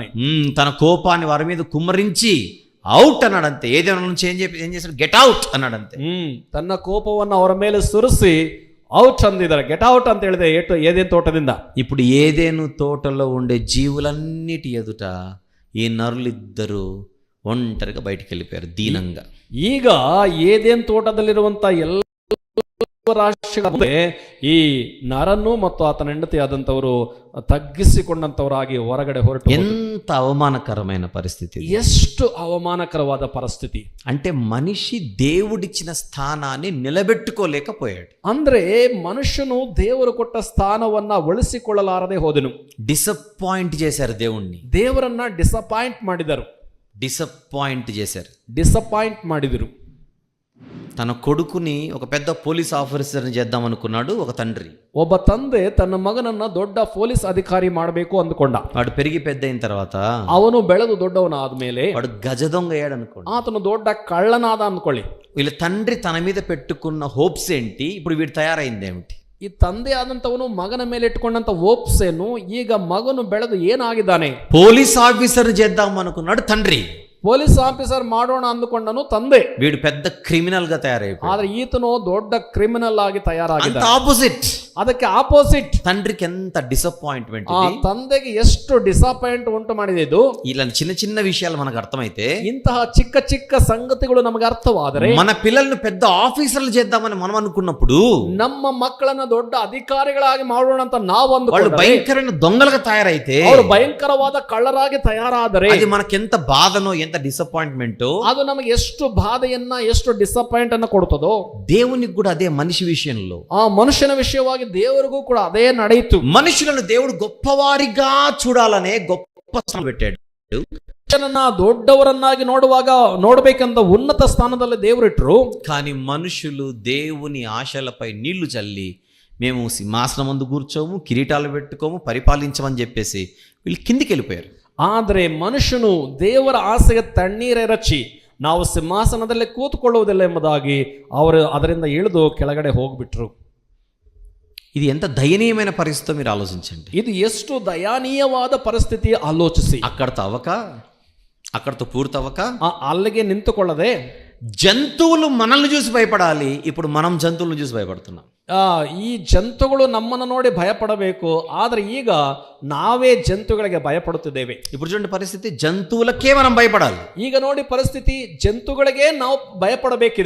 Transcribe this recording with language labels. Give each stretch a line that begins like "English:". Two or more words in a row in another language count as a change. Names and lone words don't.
Telugu: తన కోపాన్ని వారి మీద కుమ్మరించి అవుట్ అన్నాడంతే. ఏదైనా నుంచి ఏం చేశాడు?
English: get out
Telugu: అన్నాడంతే.
Kannada: ತನ್ನ ಕೋಪವನ್ನು ಅವರ ಮೇಲೆ ಸುರಿಸಿ ಔಟ್ ಅಂದಿದ್ದಾರೆ.
English: get out
Kannada: ಅಂತ ಹೇಳಿದೆ ಏದೇನು ತೋಟದಿಂದ.
Telugu: ఇప్పుడు ఏదేను తోటలో ఉండే జీవులన్నిటి ఎదుట ఈ నరులిద్దరూ ఒంటరిగా బయటికి వెళ్ళిపోయారు దీనంగా.
Kannada: ಈಗ ಏದೇನು ತೋಟದಲ್ಲಿರುವಂತ ಎಲ್ಲ ರಾಶಿಗಳ ಈ ನರನ್ನು ಮತ್ತು ಆತನ ಹೆಂಡತಿ ಆದಂತವರು ತಗ್ಗಿಸಿಕೊಂಡಂತವರಾಗಿ ಹೊರಗಡೆ ಹೊರಟು.
Telugu: ఎంత అవమానకరమైన పరిస్థితి.
Kannada: ಎಷ್ಟು ಅವಮಾನಕರವಾದ ಪರಿಸ್ಥಿತಿ.
Telugu: అంటే మనిషి దేవుడిచ్చిన స్థానాన్ని నిలబెట్టుకోలేకపోయాడు.
Kannada: ಅಂದ್ರೆ మనుష్యను ದೇವರು ಕೊಟ್ಟ ಸ್ಥಾನವನ್ನ ಉಳಿಸಿಕೊಳ್ಳಲಾರದೆ ಹೋದನು.
Telugu: డిసప్పాయింట్ చేశారు దేవుణ్ణి.
Kannada: ದೇವರನ್ನ ಡಿಸಪಾಯಿಂಟ್ ಮಾಡಿದರು.
Telugu: డిసప్పాయింట్ చేశారు.
Kannada: ಡಿಸಪಾಯಿಂಟ್ ಮಾಡಿದರು.
Telugu: తన కొడుకుని ఒక పెద్ద పోలీస్ ఆఫీసర్ని చేద్దాం అనుకున్నాడు ఒక తండ్రి.
Kannada: ಒಬ್ಬ ತಂದೆ ತನ್ನ ಮಗನನ್ನ ದೊಡ್ಡ ಪೊಲೀಸ್ ಅಧಿಕಾರಿ ಮಾಡಬೇಕು ಅಂದುಕೊಂಡ.
Telugu: వాడు పెరిగి పెద్ద అయిన తర్వాత
Kannada: ಅವನು ಬೆಳೆದು ದೊಡ್ಡವನಾದ್ಮೇಲೆ
Telugu: వాడు గజ దొంగ అయ్యాడు అనుకోండి.
Kannada: ಆತನು ದೊಡ್ಡ ಕಳ್ಳನಾದ ಅಂದ್ಕೊಳ್ಳಿ.
Telugu: వీళ్ళ తండ్రి తన మీద పెట్టుకున్న హోప్స్ ఏంటి? ఇప్పుడు వీడు తయారైంది ఏమిటి?
Kannada: ಈ ತಂದೆ ಆದಂತವನು ಮಗನ ಮೇಲೆ ಇಟ್ಕೊಂಡಂತ ಹೋಪ್ಸ್ ಏನು? ಈಗ ಮಗನು ಬೆಳೆದು ಏನಾಗಿದ್ದಾನೆ?
English: police officer
Telugu: చేద్దాం అనుకున్నాడు తండ్రి.
English: police officer
Kannada: ಮಾಡೋಣ ಅಂದುಕೊಂಡನು ತಂದೆ.
Telugu: వీడు పెద్ద క్రిమినల్ గా తయారైపోయాడు.
Kannada: ಆದ್ರೆ ಈತನು ದೊಡ್ಡ ಕ್ರಿಮಿನಲ್ ಆಗಿ ತಯಾರಾಗಿದ್ದಾನೆ.
Telugu: ఆపోజిట్.
Kannada: ಅದಕ್ಕೆ ಆಪೋಸಿಟ್.
Telugu: తండ్రికి ఎంత డిసప్పాయింట్మెంట్.
Kannada: ಆ ತಂದೆಗೆ ಎಷ್ಟು ಡಿಸಪಾಯಿಂಟ್ ಉಂಟು ಮಾಡಿದೆ ಇದು.
Telugu: ఇలా చిన్న చిన్న విషయాలు మనకు అర్థమైతే,
Kannada: ಇಂತಹ ಚಿಕ್ಕ ಚಿಕ್ಕ ಸಂಗತಿಗಳು ನಮಗೆ ಅರ್ಥವಾದರೆ,
Telugu: మన పిల్లల్ని పెద్ద ఆఫీసర్లు చేద్దామని మనం అనుకున్నప్పుడు,
Kannada: ನಮ್ಮ ಮಕ್ಕಳನ್ನ ದೊಡ್ಡ ಅಧಿಕಾರಿಗಳಾಗಿ ಮಾಡೋಣ ಅಂತ ನಾವು
Telugu: వాళ్ళు భయంకరమైన దొంగలుగా తయారైతే,
Kannada: ಅವರು ಭಯಂಕರವಾದ ಕಳ್ಳರಾಗಿ ತಯಾರಾದರೆ
Telugu: అది మనకెంత బాధనో ఎంత డిసప్పాయింట్మెంట్,
Kannada: ಅದು ನಮಗೆ ಎಷ್ಟು ಬಾಧೆಯನ್ನ, ಎಷ್ಟು ಡಿಸಪಾಯಿಂಟ್ ಅನ್ನ ಕೊಡುತ್ತದೋ,
Telugu: దేవునికి కూడా అదే మనిషి విషయంలో.
Kannada: ಆ ಮನುಷ್ಯನ ವಿಷಯವಾಗಿ ದೇವರಿಗೂ ಕೂಡ ಅದೇ ನಡೆಯಿತು.
Telugu: మనుషులను దేవుడు గొప్పవారిగా చూడాలనే గొప్ప స్థానం పెట్టాడు.
Kannada: ಮನುಷ್ಯನನ್ನ ದೊಡ್ಡವರನ್ನಾಗಿ ನೋಡಬೇಕಂತ ఉన్నత స్థాನದಲ್ಲಿ ದೇವರಿಟ್ರು.
Telugu: కానీ మనుషులు దేవుని ఆశలపై నీళ్లు చల్లి, మేము సింహాసనం ముందు కూర్చోము, కిరీటాలు పెట్టుకోము, పరిపాలించమని చెప్పేసి వీళ్ళు కిందికి వెళ్ళిపోయారు.
Kannada: ಆದರೆ ಮನುಷ್ಯನು ದೇವರ ಆಸೆಗೆ ತಣ್ಣೀರೆರಚಿ ನಾವು ಸಿಂಹಾಸನದಲ್ಲೇ ಕೂತ್ಕೊಳ್ಳುವುದಿಲ್ಲ ಎಂಬುದಾಗಿ ಅವರು ಅದರಿಂದ ಇಳಿದು ಕೆಳಗಡೆ ಹೋಗ್ಬಿಟ್ರು.
Telugu: ఇది ఎంత దయనీయమైన పరిస్థితి మీరు ఆలోచించండి.
Kannada: ಇದು ಎಷ್ಟು ದಯಾನೀಯವಾದ ಪರಿಸ್ಥಿತಿ ಆಲೋಚಿಸಿ.
Telugu: అక్కడతో అవక, అక్కడతో పూర్తవక
Kannada: ಅಲ್ಲಿಗೆ ನಿಂತುಕೊಳ್ಳದೆ
Telugu: జంతువులు మనల్ని చూసి భయపడాలి, ఇప్పుడు మనం జంతువులను చూసి భయపడుతున్నాం.
Kannada: ಈ ಜಂತುಗಳು ನಮ್ಮನ್ನು ನೋಡಿ ಭಯಪಡಬೇಕು, ಆದರೆ ಈಗ ನಾವೇ ಜಂತುಗಳಿಗೆ ಭಯಪಡುತ್ತಿದ್ದೇವೆ.
Telugu: ఇప్పుడు చూడండి పరిస్థితి, జంతువులకే మనం భయపడాలి.
Kannada: ಈಗ ನೋಡಿ ಪರಿಸ್ಥಿತಿ, ಜಂತುಗಳಿಗೆ ನಾವು ಭಯಪಡಬೇಕಿದೆ.